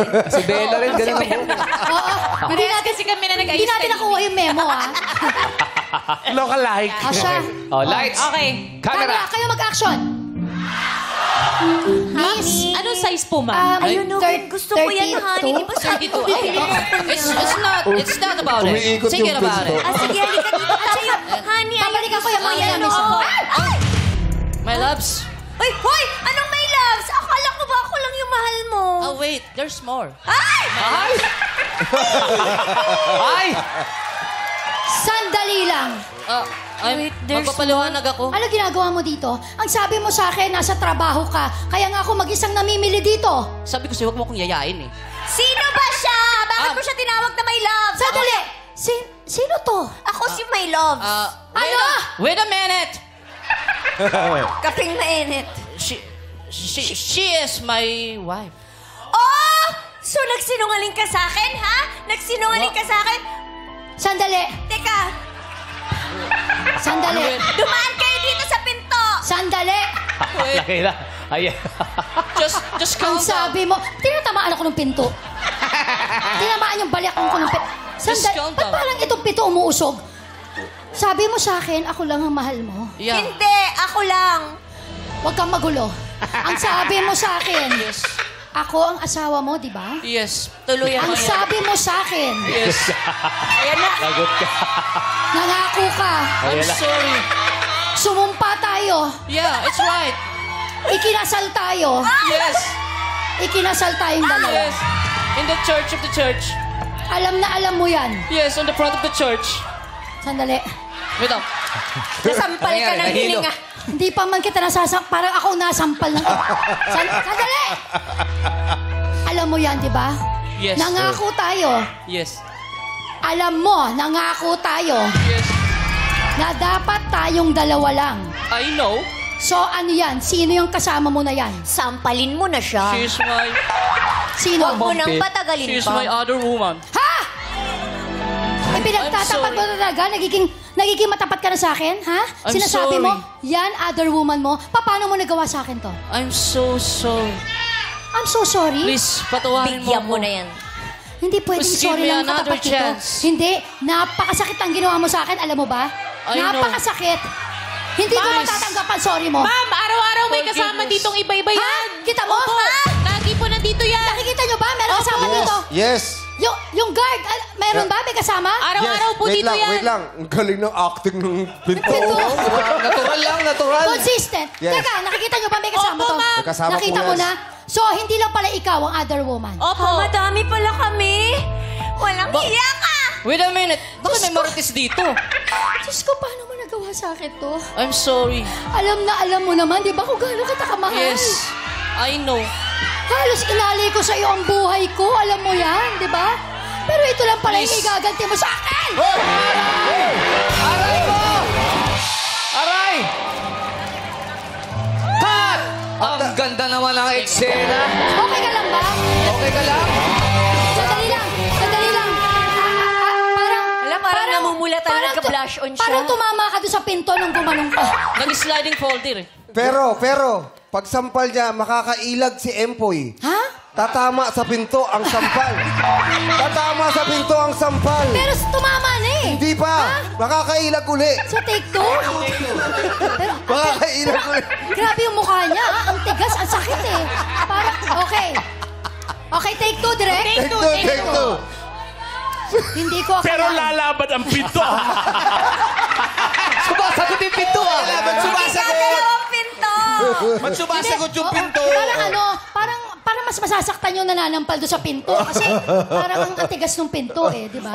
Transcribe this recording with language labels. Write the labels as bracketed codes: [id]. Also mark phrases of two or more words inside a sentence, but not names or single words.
[tl] Si Bella rin, ganun ang buhok. Oo. Hindi natin, Kasi kami na nag-ayos. hindi natin nakuha yung memo, ha? [en] Local-like. [tl] Asya. [en] Oh, lights. Okay. Camera. [tl] Kayo mag-action. Miss, Anong size po, ma'am? Ayun, okay. Gusto ko yan, honey. Di ba sabi ko? [en] It's not about it. [tl] Umiikot Sige yung [en] about [tl] pinto. [en] it. [tl] Sige, halika dito tayo. Honey, Babalik ako yung mga yan, [en] miss. [tl] oo. [en] My loves. [tl] Ay, hoy! Anong may loves? Akala ko ba ako lang yung mahal mo? [en] Oh, wait. There's more. Ay! Ay! Ay! [tl] Sandali lang. [en] Wait, there's [tl] magpapaliwanag ako. Ano ginagawa mo dito? Ang sabi mo sa akin, nasa trabaho ka. Kaya nga ako mag-isang namimili dito. Sabi ko sa'yo, huwag mo akong yayain eh. Sino ba siya? Bakit mo siya tinawag na [en] my loves? [tl] Sandali! Sino to? Ako si [en] my loves. [tl] Ano? [en] Wait a minute! [tl] Kaping mainit. [en] She is my wife. Oh! [tl] So nagsinungaling ka sa akin, ha? Nagsinungaling ka sa akin? Sandali. Teka, Sandali. dumaan kayo dito sa pinto. Sandali. Laki na. Ayan. [en] Just [tl] Ang [en] calm down. [tl] sabi mo, tinatamaan ako ng pinto. Tinamaan yung balik ko ng pinto. Sandali. [en] calm [tl] Ba't [en] down. [tl] parang itong pinto umuusog? Sabi mo sa akin, ako lang ang mahal mo. [en] Yeah. [tl] Hindi, ako lang. Huwag kang magulo. Ang sabi mo sa akin, [en] Yes. [tl] ako ang asawa mo, di ba? Yes. Tuluyan Ang mo yan. sabi mo sa akin, [en] Yes. [tl] Ayan na. Lagot ka. nangako ka, [en] I'm sorry. [tl] sumumpa tayo, [en] Yeah, it's right. [tl] ikinasal tayo, [en] Yes. [tl] ikinasal tayong dalawa. [en] Yes. In the church of the church. [tl] Alam na alam mo yan. [en] Yes, on the front of the church. [tl] Sandali. [en] Wait up. [tl] Nasampal ka ng Nahilo. hininga. Hindi pa man kita parang ako nasampal ng... Sandali! Alam mo yan, di ba? [en] Yes. [tl] Nangako tayo. [en] Yes. [tl] Alam mo, nangako tayo [en] Yes. [tl] na dapat tayong dalawa lang. [en] I know. [tl] So ano yan? Sino yung kasama mo na yan? Sampalin mo na siya. [en] She's my... [tl] Sino? Huwag mo nang patagalin [en] She's my [tl] pa. [en] other woman. [tl] Ha? Ay, pinagtatapat [en] I'm [tl] mo na talaga? Nagiging matapat ka na sa akin? Ha? [en] I'm [tl] Sinasabi mo, [en] sorry. [tl] yan, [en] other woman mo. [tl] Paano mo nagawa sa akin to? [en] I'm so sorry. I'm so sorry. Please, [tl] patawarin Bigyan mo mo na yan. Hindi pwedeng [en] Please give sorry me [tl] lang [en] another [tl] katapat dito. [en] chance. [tl] Hindi. Napakasakit ang ginawa mo sa akin. Alam mo ba? [en] I know. [tl] Napakasakit. Hindi ko Mas- matatanggap ang sorry mo. Ma'am, araw-araw may [en] Forgiveness. [tl] kasama ditong iba-iba Ha? yan. Kita mo? Ha? Lagi po nandito yan. Nakikita nyo ba? Meron kasama dito. [en] Yes. [tl] Yung guard, meron ba? May kasama? Araw-araw po [en] Wait [tl] dito lang, yan. wait lang. Ang galing ng acting ng pinto. Pinto. Natural lang, natural. [en] Consistent. Yes. [tl] Teka, nakikita nyo ba may kasama Opo, to? [en] ma'am. [tl] May kasama Nakita po mo yan. na? So, hindi lang pala ikaw ang [en] other woman. [tl] Opo. Madami pala kami. Walang hiya ka. [en] Wait a minute. [tl] Bakit may marites dito? Diyos ko, paano mo nagawa sa akin to? [en] I'm sorry. [tl] Alam na alam mo naman, di ba kung gaano kita kamahal? [en] Yes. I know. [tl] Halos inalay ko sa iyo ang buhay ko. Alam mo yan, di ba? Pero ito lang pala yung [en] Please. [tl] igaganti mo sa akin! Aray mo! Aray! [en] Cut! [tl] Ang ganda naman ng eksena. Okay ka lang ba? Okay ka lang? Sandali lang! Sandali lang! Parang namumula talaga, parang nagka-blush on siya. Parang tumama ka doon sa pinto nung gumanong ka. Nag-sliding folder eh. Pero, pag sampal niya, makakailag si Empoy. Ha? Tatama sa pinto ang sampal. Tatama sa pinto ang sampal. Pero tumama na eh. Hindi pa. Makakailag uli. [en] So take two? [tl] Pero, Makakailag uli. grabe yung mukha niya. Ah. Ang tigas, ang sakit eh. Parang, [en] okay. Okay, take two, direct. Take two, take two. [tl] Hindi ko Pero akalain. lalaban ang pinto. Sumasagot yung pinto ah. Gagalaw ang pinto. Ba't sumasagot yung Oo, pinto? parang mas masasaktan yung nananampal doon sa pinto. Kasi parang ang atigas ng pinto eh, di ba?